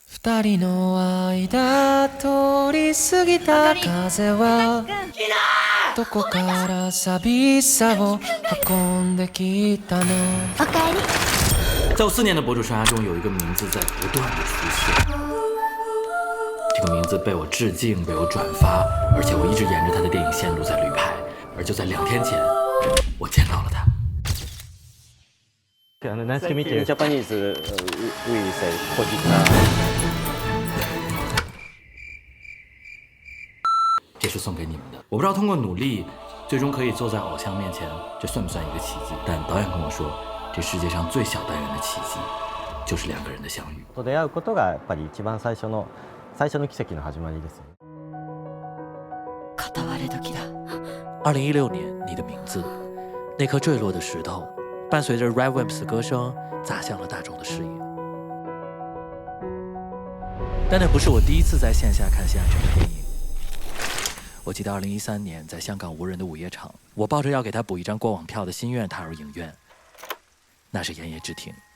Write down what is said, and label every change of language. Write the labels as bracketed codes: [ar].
[ja] 二人の間通り過ぎた風はどこから寂しさを運んできたの。おかえり。 [zh] 在我4年的博主生涯中，有一个名字在不断的出现。这个名字被我致敬，被我转发，而且我一直沿着他的电影线路在旅拍。而就在2天前，我见到了他。 [en] Nice to meet you. In Japanese, we say "kojika." [zh] 这是送给你们的。我不知道通过努力，最终可以坐在偶像面前，这算不算一个奇迹？但导演跟我说，这世界上最小单元的奇迹，就是2个人的相遇。 [ja] 出会うことがやっぱり一番最初の奇跡の始まりです。片割れ時だ。 [zh] 2016年，你的名字，那颗坠落的石头，伴随着 RADWIMPS 的歌声，砸向了大众的视野。但那不是我第一次在线下看新海诚的电影。我记得2013年在香港无人的午夜场，我抱着要给他补一张过往票的心愿踏入影院，那是炎夜之庭。